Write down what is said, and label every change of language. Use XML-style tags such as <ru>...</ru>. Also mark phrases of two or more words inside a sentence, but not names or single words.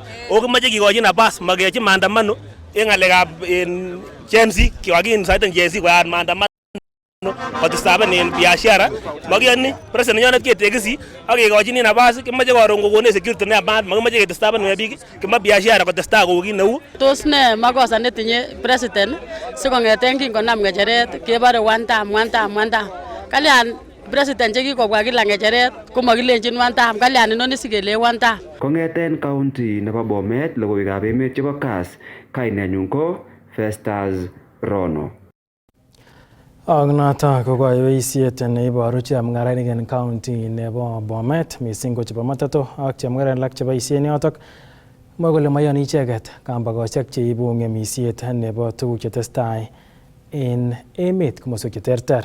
<kln>O kimoche kikochi nabas makeyochi maandamano en ng'alekab Gen Z kakiinsaiten Gen Z koyat maandamano kotestaben en biashara makiyoni president nenyonet ketekisi ak kekochini nabas kimoche koron kokonech security neyamat makimoche ketestaben biik kimoche biashara kotestai kou kit neu. Tos ne makosa netinye president sikong'eten kingonam ng'echeret kebore</kln> <en>one time.</en> <kln>Kalyan president chekikobwa kila ng'echeret komakilenjin</kln> <en>one time,</en> <kln>kalyan inoni sikele</kln> <en>one time.</en> <kln>Kong'eten county nebo Bomet logoiwekab emet chebo Kass, kainenyun ko Festus Rono. Ak noton ko koyoisiet neiboru chemung'arainik en county nebo Bomet missing ko chebo Matato ak chemung'arainik alak cheboisien yotok mwoe kole mayoni icheket kambakosiek cheibu ng'emisiet nebo tuguk chetestai en emet komoswek cheterter.</kln>